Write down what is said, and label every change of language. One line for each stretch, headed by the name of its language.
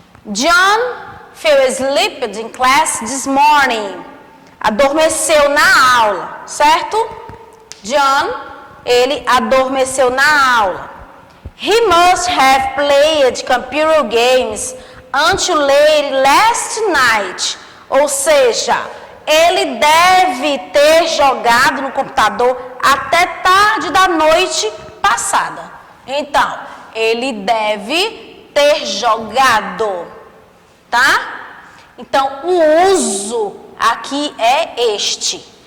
English: John fell asleep in class this morning.
Portuguese: Adormeceu na aula, certo? John, ele adormeceu na aula.
English: He must have played computer games until late last night.
Portuguese: Ou seja, ele deve ter jogado no computador até tarde da noite passada. Então, ele deve ter jogado, tá? Então, o uso aqui é este.